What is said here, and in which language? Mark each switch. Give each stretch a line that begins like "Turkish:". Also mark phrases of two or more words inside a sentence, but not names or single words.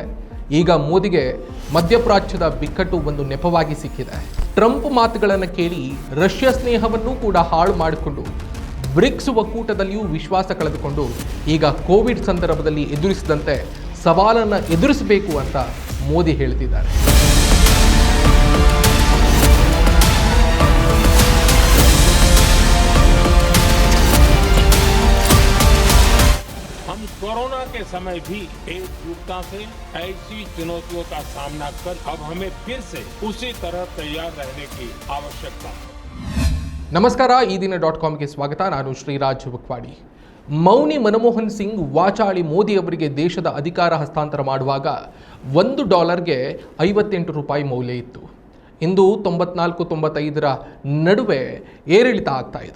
Kannada: ಈಗ ಮೋದಿಗೆ ಮಧ್ಯಪ್ರಾಚ್ಯದ ಬಿಕ್ಕಟ್ಟು ಒಂದು ನೆಪವಾಗಿ ಸಿಕ್ಕಿದೆ. ಟ್ರಂಪ್ ಮಾತುಗಳನ್ನು ಕೇಳಿ ರಷ್ಯಾ ಸ್ನೇಹವನ್ನು ಕೂಡ ಹಾಳು ಮಾಡಿಕೊಂಡು ಬ್ರಿಕ್ಸ್ ಒಕ್ಕೂಟದಲ್ಲಿಯೂ ವಿಶ್ವಾಸ ಕಳೆದುಕೊಂಡು ಈಗ ಕೋವಿಡ್ ಸಂದರ್ಭದಲ್ಲಿ ಎದುರಿಸಿದಂತೆ ಸವಾಲನ್ನು ಎದುರಿಸಬೇಕು ಅಂತ ಮೋದಿ ಹೇಳ್ತಿದ್ದಾರೆ.
Hindi: हम कोरोना के समय भी एकजुटता से ऐसी चुनौतियों का सामना कर अब हमें फिर से उसी तरह तैयार रहने की आवश्यकता है.
Kannada: ನಮಸ್ಕಾರ, ಈ ದಿನ .comಗೆ ಸ್ವಾಗತ. ನಾನು ಶ್ರೀರಾಜ್ ಬಕ್ವಾಡಿ. ಮೌನಿ ಮನಮೋಹನ್ ಸಿಂಗ್ ವಾಚಾಳಿ ಮೋದಿ ಅವರಿಗೆ ದೇಶದ ಅಧಿಕಾರ ಹಸ್ತಾಂತರ ಮಾಡುವಾಗ $1ಗೆ 58 ರೂಪಾಯಿ ಮೌಲ್ಯ ಇತ್ತು. ಇಂದು 94-95 ನಡುವೆ ಏರಿಳಿತ ಆಗ್ತಾ ಇದೆ.